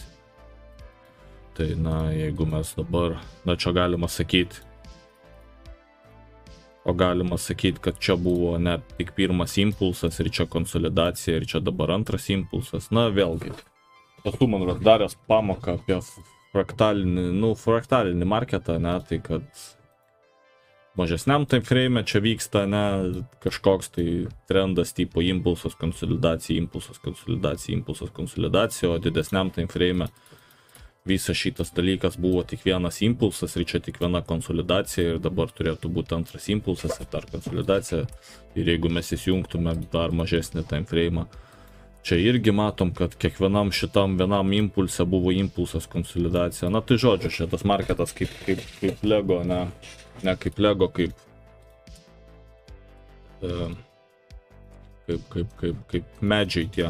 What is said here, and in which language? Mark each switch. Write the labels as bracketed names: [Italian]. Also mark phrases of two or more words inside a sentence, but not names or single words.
[Lithuanian] Tai jeigu mes dabar, čia galima sakyti, kad čia buvo ne tik pirmas impulsas ir čia konsolidacija ir čia dabar antras impulsas. Vėlgi, esu man daręs pamoką apie fraktalinį marketą, tai kad mažesniam [English] time frame [Lithuanian] čia vyksta kažkoks tai trendas tipo impulsas, konsolidacija, impulsas, konsolidacija, impulsas, konsolidacija, o didesniam [English] time frame [Lithuanian] visas šitas dalykas buvo tik vienas impulsas ir čia tik viena konsolidacija ir dabar turėtų būti antras impulsas ir dar konsolidacija. Ir jeigu mes įsijungtume dar mažesnį [English] time frame, [Lithuanian] čia irgi matom, kad kiekvienam šitam vienam impulse buvo impulsas, konsolidacija. Tai žodžiu, šitas marketas kaip Lego, ne kaip Lego, kaip medžiai tie.